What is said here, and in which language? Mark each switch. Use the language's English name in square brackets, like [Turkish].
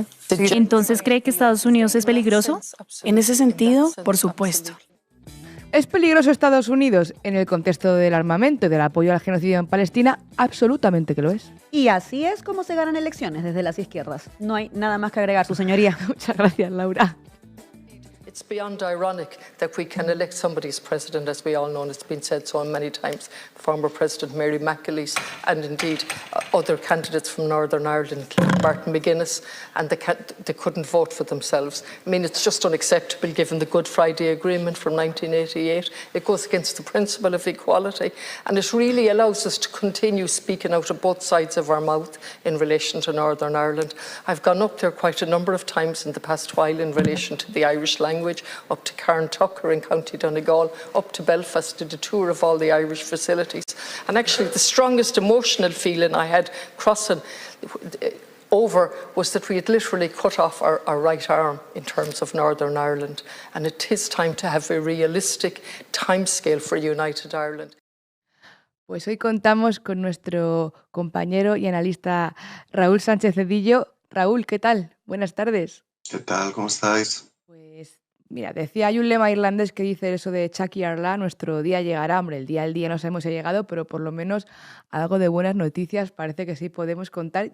[Spanish] ¿Entonces cree que Estados Unidos es peligroso? En ese sentido, por supuesto. ¿Es peligroso Estados Unidos en el contexto del armamento y del apoyo al genocidio en Palestina? Absolutamente que lo es. Y así es como se ganan elecciones desde las izquierdas. No hay nada más que agregar, su señoría. Muchas gracias, Laura. [English] It's beyond ironic that we can elect somebody as president, as we all know, and it's been said so many times, former President Mary McAleese, and indeed other candidates from Northern Ireland, Martin McGuinness, and they couldn't vote for themselves. I mean, it's just unacceptable given the Good Friday Agreement from 1988. It goes against the principle of equality, and it really allows us to continue speaking out of both sides of our mouth in relation to Northern Ireland. I've gone up there quite a number of times in the past while in relation to the Irish language, up to Carntucker in County Donegal, up to Belfast, did a tour of all the Irish facilities. And actually the strongest emotional feeling I had crossing over was that we had literally cut off our right arm in terms of Northern Ireland. And it is time to have a realistic timescale for United Ireland. [Spanish] Pues hoy contamos con nuestro compañero y analista Raúl Sánchez Cedillo. Raúl, ¿qué tal? Buenas tardes. ¿Qué tal? ¿Cómo estáis? Pues mira, hay un lema irlandés que dice eso de Chucky Arla, nuestro día llegará. Hombre, el día no sabemos si ha llegado, pero por lo menos algo de buenas noticias parece que sí podemos contar.